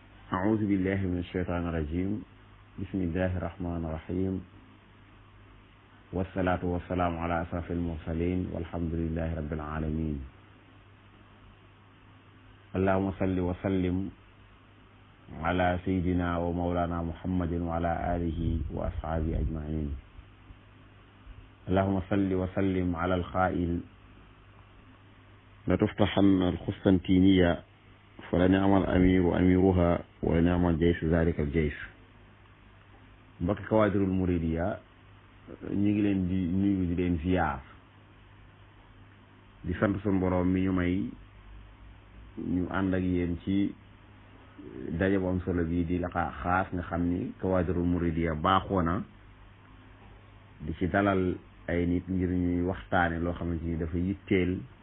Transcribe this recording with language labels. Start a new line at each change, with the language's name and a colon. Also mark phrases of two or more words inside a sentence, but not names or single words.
Arabic: أعوذ بالله من الشيطان الرجيم بسم الله الرحمن الرحيم والصلاة والسلام على أشرف المرسلين والحمد لله رب العالمين اللهم صل وسلم على سيدنا ومولانا محمد وعلى آله وأصحابه أجمعين اللهم صل وسلم على القائل لتفتحن القسطنطينية فلنعم الأمير أميرها ولنعم الجيش ذلك الجيش
Wolof: mbokki Kawaadirul Muridiya ñu ngi leen di nuyu di leen ziyaar di sant suñu boroom mi ñu may ñu ànd ak yéen ci daje bu am solo bii di
Arabic: لقاء خاص
Wolof: nga xam ni Kawaadirul Muridiya baaxoo na di ci dalal ay nit ngir ñuy waxtaane loo xamante ni dafa yitteel